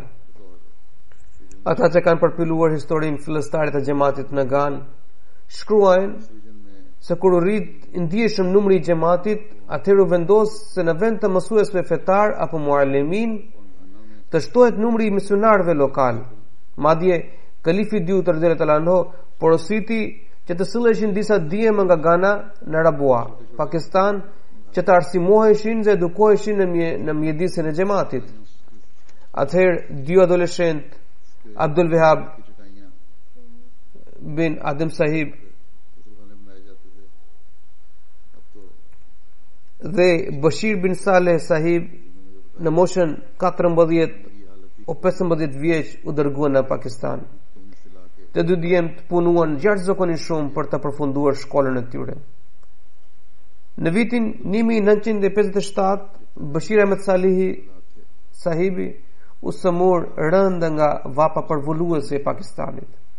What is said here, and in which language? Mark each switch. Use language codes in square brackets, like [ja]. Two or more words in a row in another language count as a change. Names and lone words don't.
[sq] Ata që kanë përpiluar historinë fillestare të xhamatit në Gan shkruajnë se kur u rrit ndjeshëm numri i xhamatit, atëherë u vendos se në vend të mësuesve fetar apo muallimin të shtohet numri i misionarëve lokal. Madje kalifi dyut [ar] رضي الله تعالى عنه [sq] porositi që të silleshin disa djema nga Ghana në Arabua, Pakistan, që të arsimoheshin dhe edukoheshin në mjedisin e xhamatit. Atëherë 2 adoleshent, Abdul Wahab bin Adam Sahib dhe Bashir bin Saleh Sahib në moshën 14 o 15 vjeç u dërguan në Pakistan. Të dy djemt punuan jashtëzakonisht shumë për të përfunduar shkollën e tyre. Në vitin 1957 Bashir Ahmed Sahibi u sëmur rënd nga vapa përvulluese e Pakistanit.